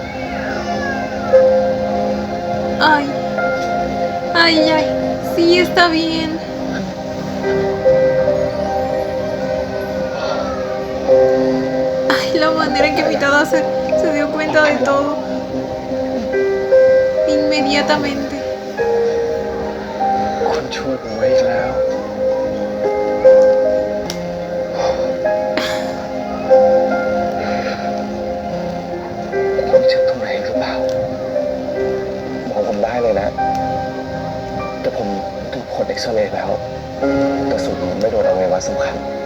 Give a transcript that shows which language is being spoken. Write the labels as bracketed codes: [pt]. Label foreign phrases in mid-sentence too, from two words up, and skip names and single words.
[es] Ay, ay, ay. Sí, está bien. Ay, la manera en que mi Tada se dio cuenta de todo. Inmediatamente. [th] คุณช่วยผมไว้อีกแล้ว คุณเจ็บตรงไหนหรือเปล่าบอกผมได้เลยนะ แต่ผมดูผลเอ็กซเรย์แล้วกระสุนไม่โดนอวัยวะสำคัญ